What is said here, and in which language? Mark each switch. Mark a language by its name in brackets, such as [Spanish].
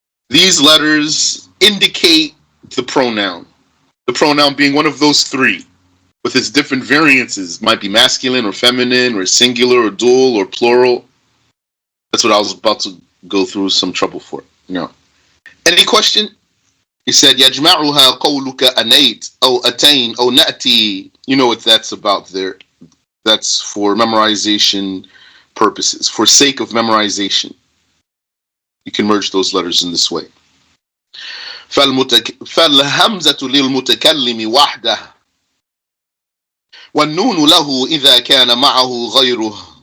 [English] These letters indicate the pronoun. The pronoun being one of those three, with its different variances. Might be masculine or feminine or singular or dual or plural. That's what I was about to go through some trouble for. Any question? He said, [Arabic] يَجْمَعُهَا قَوْلُكَ أَنَيْتْ أَوْ أَتَيْنْ أَوْ نَأْتِي. [English] You know what that's about there. That's for memorization purposes, for sake of memorization. You can merge those letters in this way. [Arabic] فَالْهَمْزَةُ لِلْمُتَكَلِّمِ وَحْدَهُ وَالنُّونُ لَهُ إِذَا كَانَ مَعَهُ غَيْرُهُ.